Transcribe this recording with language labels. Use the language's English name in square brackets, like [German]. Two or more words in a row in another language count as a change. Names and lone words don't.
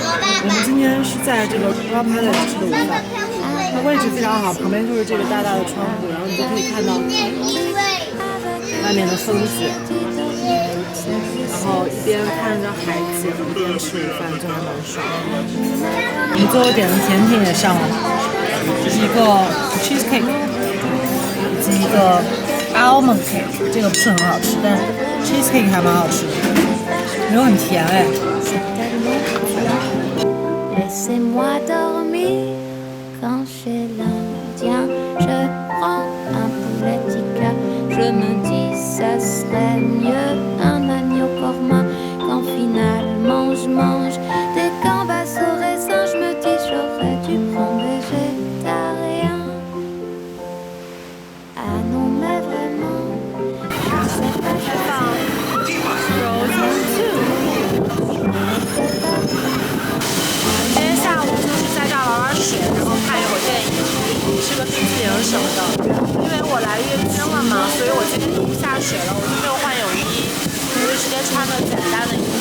[Chinese] 我们今天是在这个 Royal Palace 吃的午饭，它位置非常好，旁边就是这个大大的窗户，然后你就可以看到外面的风景，然后一边看着海景，一边吃午饭，就还蛮爽的。我们最后点的甜品也上了，这是一个 cheesecake， 以及一个 [English] almond cake， [Chinese] 这个不是很好吃，但是 cheesecake 还蛮好吃的，没有很甜哎。 [French] Laissez-moi dormir quand chez l'Indien je prends un poulet tikka. Je me dis ça serait mieux un agneau korma quand finalement je mange des gambas au raisin. Je me dis j'aurais dû prendre végétarien. Ah non mais vraiment, je sais pas faire. [Chinese] 今天下午就是在这儿玩水，然后看一会儿电影，吃个冰淇淋什么的。因为我来月经了嘛，所以我今天就不下水了，我就没有换泳衣，我就直接穿着简单的衣服。